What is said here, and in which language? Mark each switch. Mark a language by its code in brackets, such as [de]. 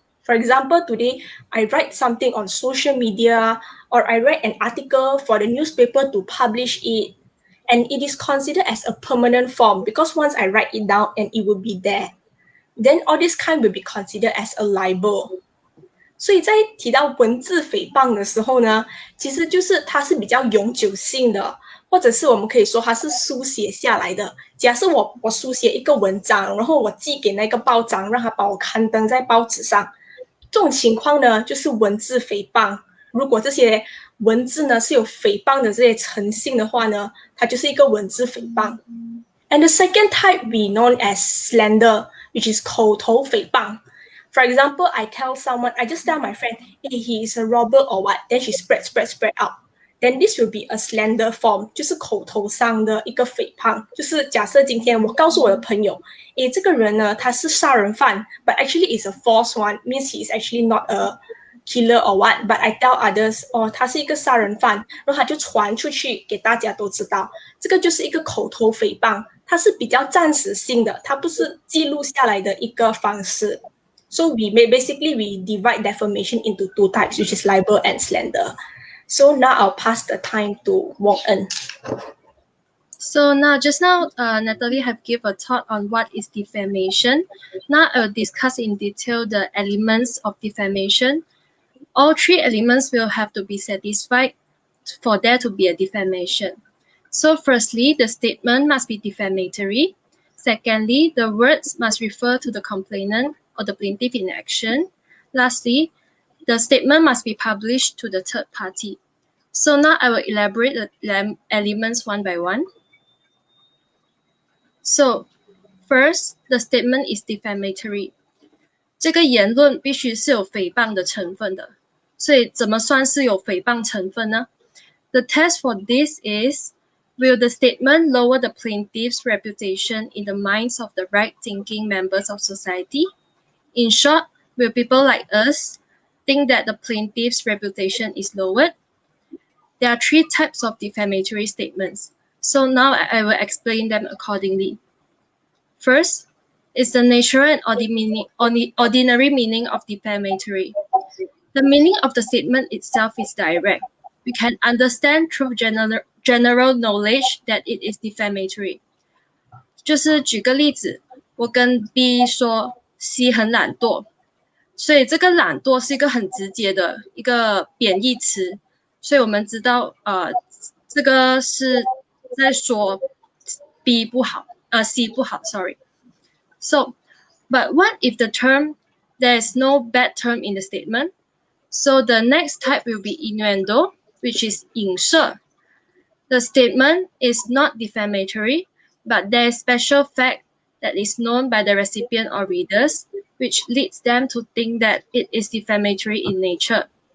[en] For example, today I write something on social media, or I write an article for the newspaper to publish it, and it is considered as a permanent form because once I write it down and it will be there, then all this kind will be considered as a libel. [zh] 所以在提到文字诽谤的时候呢，其实就是它是比较永久性的，或者是我们可以说它是书写下来的。假设我书写一个文章，然后我寄给那个报章，让他帮我刊登在报纸上，这种情况呢就是文字诽谤。如果这些文字呢是有诽谤的这些诚信的话呢，它就是一个文字诽谤。 [en] And the second type we known as slander, which is 口头诽谤。 For example, I just tell my friend, hey, he is a robber or what, then she spread out. Then this will be a slander form, [zh] 就是口头上的一个诽谤。就是假设今天我告诉我的朋友，诶，这个人呢，他是杀人犯 [en] but actually is a false one, means he is actually not a killer or what, but I tell others, [zh] 哦，他是一个杀人犯，然后他就传出去给大家都知道，这个就是一个口头诽谤，它是比较暂时性的，它不是记录下来的一个方式。 [en] So we divide defamation into two types, which is libel and slander. So now I'll pass the time to Wong En. So just now, Natalie have give a thought on what is defamation. Now I will discuss in detail the elements of defamation. All three elements will have to be satisfied for there to be a defamation. So firstly, the statement must be defamatory. Secondly, the words must refer to the complainant or the plaintiff in action. Lastly, the statement must be published to the third party. So now I will elaborate the elements one by one. So first, the statement is defamatory. [zh] 这个言论必须是有诽谤的成分的，所以怎么算是有诽谤成分呢？ [en] The test for this is, will the statement lower the plaintiff's reputation in the minds of the right-thinking members of society? In short, will people like us think that the plaintiff's reputation is lowered? There are three types of defamatory statements. So now I will explain them accordingly. First is the natural and ordinary meaning of defamatory. The meaning of the statement itself is direct. We can understand through general knowledge that it is defamatory. [zh] 就是举个例子，我跟 B 说 C 很懒惰，所以这个懒惰是一个很直接的一个贬义词，所以我们知道这个是在说 B 不好，C 不好 ，sorry. [en] So, but what if the term there is no bad term in the statement? So the next type will be innuendo, which is 影射. The statement is not defamatory, but there is special fact that is known by the recipient or readers, which leads them to think that it is defamatory in nature.